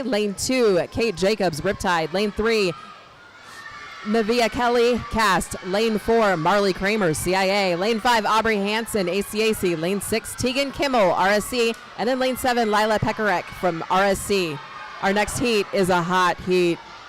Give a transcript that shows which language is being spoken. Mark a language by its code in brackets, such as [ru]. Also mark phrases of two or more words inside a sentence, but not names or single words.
[en] Lane 2, Kate Jacobs, Riptide. Lane 3, Navia Kelly, Cast. Lane 4, Marley Kramer, CIA. Lane 5, Aubrey Hansen, ACAC. Lane 6, Tegan Kimmel, RSC. And in lane 7, Lila Pekarek from RSC. Our next heat is a hot heat.